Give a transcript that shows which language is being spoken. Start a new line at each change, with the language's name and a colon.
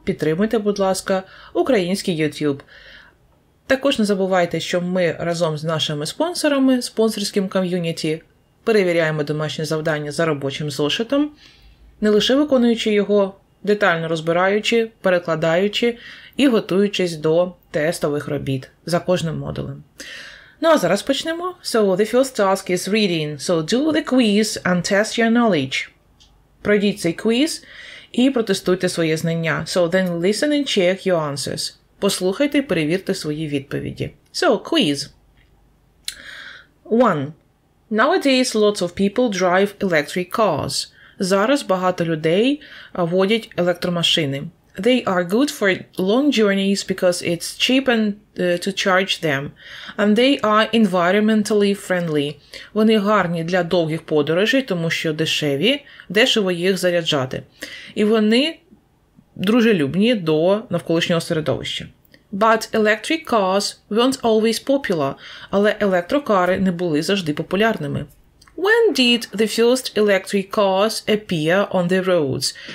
Ukrainian: Підтримуйте, будь ласка, український YouTube. Також не забувайте, що ми разом з нашими спонсорами, спонсорським ком'юніті, перевіряємо домашні завдання за робочим зошитом, не лише виконуючи його, детально розбираючи, перекладаючи і готуючись до тестових робіт за кожним модулем. Ну а зараз почнемо.
English: So, the first task is reading. So, do the quiz and test your knowledge.
Ukrainian: Пройдіть цей квіз і протестуйте своє знання.
English: So, then listen and check your answers.
Ukrainian: Послухайте і перевірте свої відповіді.
English: So, quiz. 1. Nowadays, lots of people drive electric cars.
Ukrainian: Зараз багато людей водять електромашини.
English: They are good for long journeys because it's cheap to charge them. And they are environmentally friendly.
Ukrainian: Вони гарні для довгих подорожей, тому що дешево їх заряджати. І вони дружелюбні до навколишнього середовища.
English: But electric cars weren't always popular.
Ukrainian: Але електрокари не були завжди популярними.
English: When did the first electric cars appear on the roads?